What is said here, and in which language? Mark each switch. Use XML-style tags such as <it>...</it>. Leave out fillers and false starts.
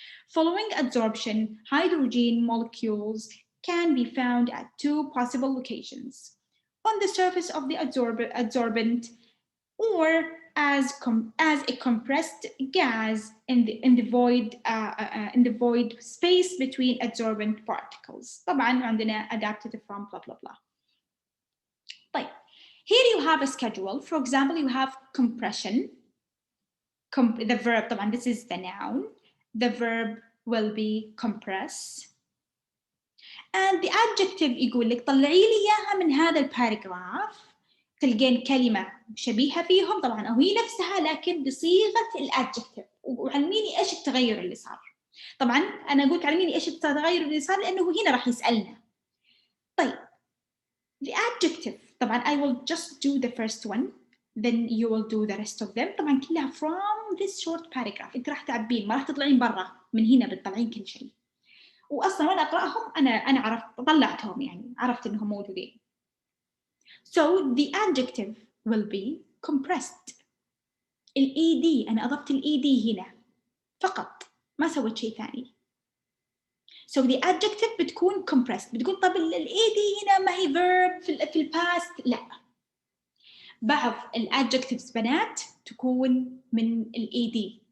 <en>Following absorption, hydrogen molecules can be found at two possible locations: on the surface of the adsorbent, or as a compressed gas in the void space between adsorbent particles.</en> <ar>طبعا عندنا</ar> <en>adapted from blah blah blah. طيب, here you have a schedule. For example, you have compression. The verb, طبعا this is the noun. The verb will be compress. And the adjective</en> <ar>يقول لك طلعي لي إياها من هذا الباراجراف. تلقين كلمة شبيهة فيهم طبعاً أو هي نفسها لكن بصيغة الادجكتيف، وعلميني إيش التغير اللي صار. طبعاً أنا قلت علميني إيش التغير اللي صار لأنه هنا راح يسألنا.</ar> <en>طيب, the adjective طبعاً I will just do the first one, then you will do the rest of them.</en> <ar>طبعاً كلها</ar> <en>from this short paragraph.</en> <ar>أنت راح تعبين، ما راح تطلعين برا من هنا بتطلعين كل شيء. وأصلاً وأنا أقرأهم أنا عرفت طلعتهم، يعني عرفت إنهم موجودين.</ar> <en>So the adjective will be compressed.</en> <ar>ED أنا أضفت ED هنا فقط، ما سويت شيء ثاني.</ar> <en>So the adjective بتكون compressed.</en> <ar>بتقول طب ED هنا ما هي verb في past؟ لا. بعض adjectives بنات تكون من ED.</ar>